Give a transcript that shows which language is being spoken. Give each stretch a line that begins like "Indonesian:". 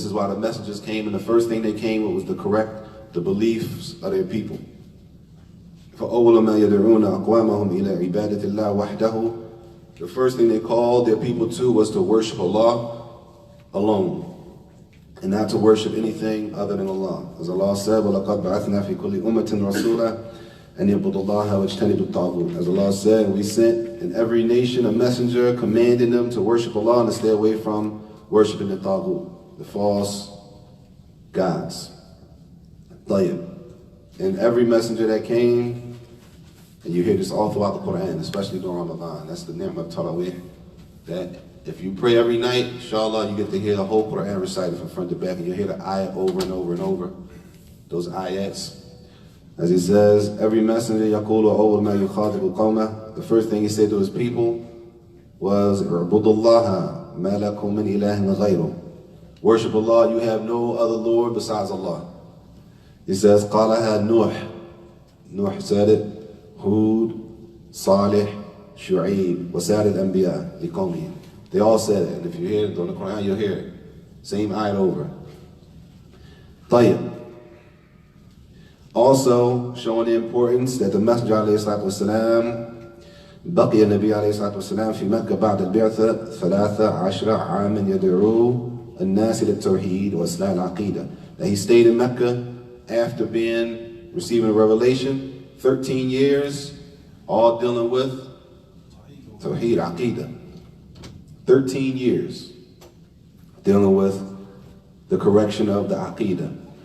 English: This is why the messengers came, and the first thing they came with was to correct the beliefs of their people.
Arabic: فَأَوَّلَ مَا يَدْعُونَ أَقْوَامَهُمْ إِلَىٰ عِبَادَةِ اللَّهِ وَحْدَهُ.
English: The first thing they called their people to was to worship Allah alone, and not to worship anything other than Allah. As Allah said,
Arabic: وَلَقَدْ بَعَثْنَا فِي كُلِّ أُمَّةٍ رَسُولًا أَنْ يَعْبُدُوا اللَّهَ وَاجْتَنِبُوا الطَّاغُوتَ.
English: As Allah said, we sent in every nation a messenger commanding them to worship Allah and to stay away from worshiping the Taghut, the false gods. And every messenger that came, and you hear this all throughout the Quran, especially during Ramadan, that's the ni'mah of at-tawheed, that if you pray every night, inshallah, you get to hear the whole Quran recited from front to back, and you hear the ayat over and over and over, those ayats. As he says, every messenger,
Arabic: يَقُولُ أَوَّلُ مَا يُخَاطِبُ قَوْمَهُ,
English: the first thing he said to his people was,
Arabic: اعْبُدُوا اللَّهَ مَا لَكُم مِّنْ إِلَٰهٍ غَيْرُهُ.
English: Worship Allah, you have no other Lord besides Allah. He says,
Arabic: قَالَهَا نُوح.
English: Nuh said it.
Arabic: Hud, Saleh, Shu'aib, وَسَارِ الْأَنْبِيَاءِ لِقَوْمِهِمْ.
English: They all said it. And if you hear it on the Quran, you'll hear it. Same ayat over. Tayyib. Also, showing the importance that the Messenger
Arabic: ﷺ بقي النبي عليه الصلاة والسلام في مكة بعد البعثة 13 عاما يدعو الناس للتوحيد وإصلاح العقيدة.
English: That he stayed in Mecca after receiving a revelation, 13 years, all dealing with Tawheed, Aqidah. 13 years dealing with the correction of the Aqidah.